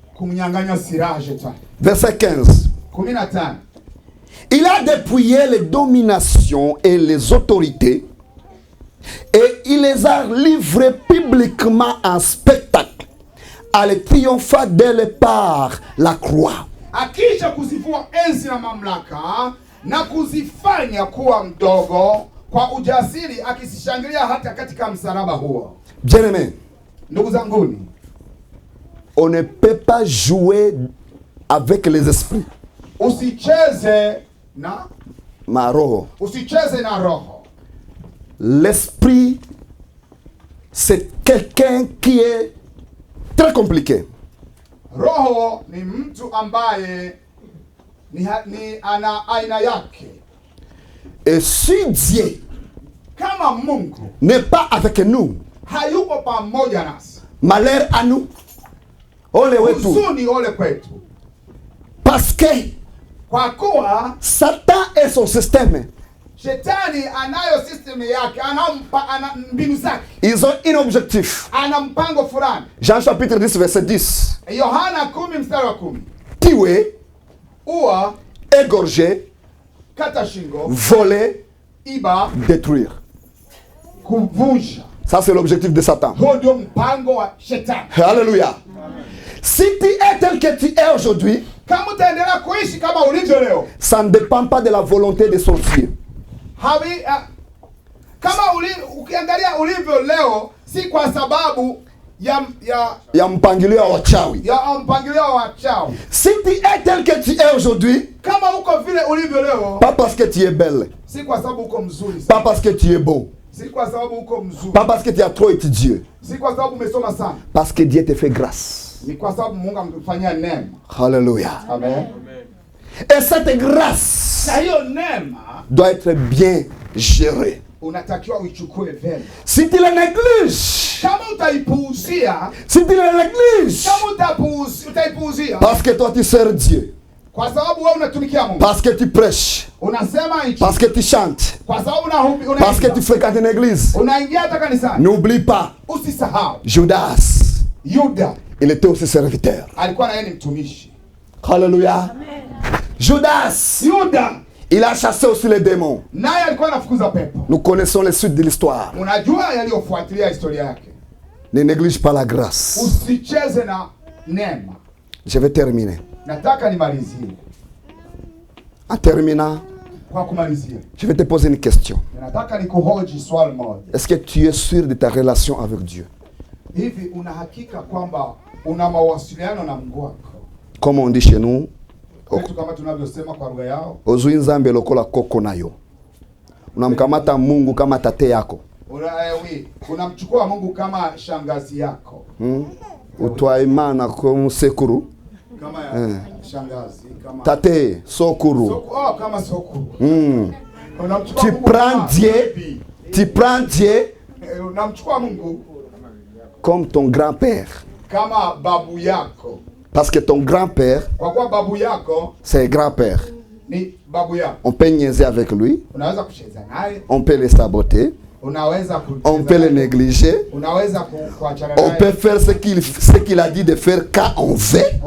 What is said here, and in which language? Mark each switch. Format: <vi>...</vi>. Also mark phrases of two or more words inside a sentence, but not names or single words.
<fr>Verset 15. Il a dépouillé les dominations et les autorités et il les a livrées publiquement en spectacle à les triompher d'elle par la croix.</fr> <sw>Akisha kuzivua enzi na mamlaka na kuzifanya kuwa mdogo kwa ujasiri akisishangilia hata katika msalaba huo.</sw> <fr>Bien-aimé,</fr> <sw>ndugu zanguni,</sw> <fr>on ne peut pas jouer avec les esprits.</fr> <sw>Usicheze na ma roho. Usicheze na roho.</sw> <fr>L'esprit, c'est quelqu'un qui est très compliqué.</fr> <sw>Roho ni mtu ambaye ana aina yake.</sw> <fr>Et si Dieu</fr> <sw>kama Mungu</sw> <fr>n'est pas avec nous,</fr> <sw>hayuko pamoja nasi,</sw> <fr>malheur à nous.</fr> <sw>Ole wetu. Huzuni ole kwetu.</sw> <fr>Parce que</fr> <sw>kwa kuwa</sw> <fr>Satan et son système,</fr> <sw>Shetani anayo system yake, ana mbinu zake.</sw> <fr>Ils ont un objectif.</fr> <sw>Ana mpango fulani.</sw> <fr>Jean chapitre 10 verset 10.</fr> <sw>Yohana 10 mstari wa 10.</sw> <fr>Tuer,</fr> <sw>ua,</sw> <fr>égorger,</fr> <sw>kata shingo,</sw> <fr>voler,</fr> <sw>iba,</sw> <fr>détruire.</fr> <sw>Kuvunja.</sw> <fr>Ça c'est l'objectif de Satan.</fr> <sw>Huo ndio mpango wa Shetani.</sw> <fr>Alléluia. Si tu es tel que tu es aujourd'hui,</fr> <sw>kama utaendelea kuishi kama ulivyo leo,</sw> <fr>ça ne dépend pas de la volonté des sorciers.</fr> <sw>Kama ukiangalia ulivyo leo, si kwa sababu ya mpangilio wa wachawi.</sw> <fr>Si tu es tel que tu es aujourd'hui,</fr> <sw>kama uko vile ulivyo leo,</sw> <fr>pas parce que tu es belle,</fr> <sw>si kwa sababu uko mzuri,</sw> <fr>pas parce que tu es beau,</fr> <sw>si kwa sababu uko mzuri,</sw> <fr>pas parce que tu as trop étudié,</fr> <sw>si kwa sababu umesoma sana,</sw> <fr>parce que Dieu te fait grâce.</fr> <sw>Ni kwa sababu Mungu amekufanyia neema.</sw> <fr>Alléluia. Amen. Et cette grâce doit être bien gérée.</fr> <sw>Unatakiwa uichukue vema.</sw> <fr>Si tu la négliges,</fr> <sw>kama utaipuuzia,</sw> <fr>si tu la négliges,</fr> <sw>kama utaipuuzia,</sw> <fr>parce que toi tu sers Dieu,</fr> <sw>kwa sababu wewe unatumikia Mungu,</sw> <fr>parce que tu prêches,</fr> <sw>unasema hicho,</sw> <fr>parce que tu chantes,</fr> <sw>kwa sababu unaimba,</sw> <fr>parce que tu fréquentes une église,</fr> <sw>unaingia hata kanisani,</sw> <fr>n'oublie pas,</fr> <sw>usisahau</sw> <fr>Judas,</fr> <sw>Yuda,</sw> <fr>il était aussi serviteur.</fr> <sw>Alikuwa na yeye ni mtumishi.</sw> <fr>Alléluia. Judas,</fr> <sw>Yuda,</sw> <fr>il a chassé aussi les démons.</fr> <sw>Naye alikuwa anafukuza pepo.</sw> <fr>Nous connaissons les suites de l'histoire.</fr> <sw>Unajua yaliyofuatilia historia yake.</sw> <fr>Ne néglige pas la grâce.</fr> <sw>Usicheze na neema.</sw> <fr>Je vais terminer.</fr> <sw>Nataka nimalizie.</sw> <fr>En terminant,</fr> <sw>kwa kumalizia,</sw> <fr>je vais te poser une question.</fr> <sw>Nataka nikuhoji swali moja.</sw> <fr>Est-ce que tu es sûr de ta relation avec Dieu?</fr> <sw>Hivi una hakika kwamba una mawasiliano na Mungu wako?</sw> <fr>Comme on dit chez nous,</fr> <sw>kwetu kama tunavyosema kwa lugha yao,</sw> <ln>ozui nzambe lokola koko nayo.</ln> <sw>Unamkamata Mungu kama tate yako. Unamchukua Mungu kama shangazi yako.</sw> <rn>Utwaye Imana comme sekuru.</rn> <sw>Kama shangazi, kama tate, sokuru. Kama sokuru.</sw> <fr>Tu prends Dieu, tu prends Dieu</fr> <sw>unamchukua Mungu</sw> <fr>comme ton grand-père.</fr> <sw>Kama babu yako.</sw> <fr>Parce que ton grand-père, c'est grand-père. On peut niaiser avec lui. On peut le saboter. On peut le négliger. On peut faire ce qu'il a dit de faire quand on veut.</fr>